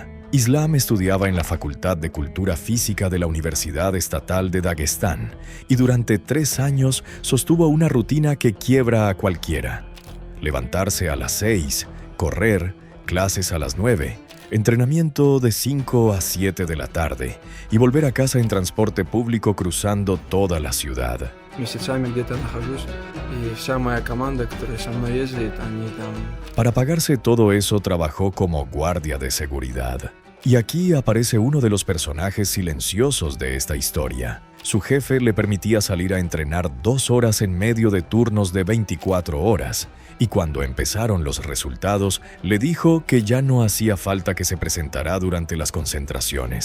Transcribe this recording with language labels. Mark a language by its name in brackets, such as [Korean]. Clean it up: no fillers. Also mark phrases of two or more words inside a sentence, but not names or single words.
[Spanish] Islam estudiaba en la Facultad de Cultura Física de la Universidad Estatal de Dagestán y durante 3 años sostuvo una rutina que quiebra a cualquiera. Levantarse a las 6, correr, clases a las 9, entrenamiento de 5 a 7 de la tarde y volver a casa en transporte público cruzando toda la ciudad. [Russian] Месяцами где-то нахожусь, и вся моя команда, которая со мной ездит, они там... [Spanish] Para pagarse todo eso trabajó como guardia de seguridad. Y aquí aparece uno de los personajes silenciosos de esta historia. Su jefe le permitía salir a entrenar 2 horas en medio de turnos de 24 horas. Y cuando empezaron los resultados, le dijo que ya no hacía falta que se presentara durante las concentraciones.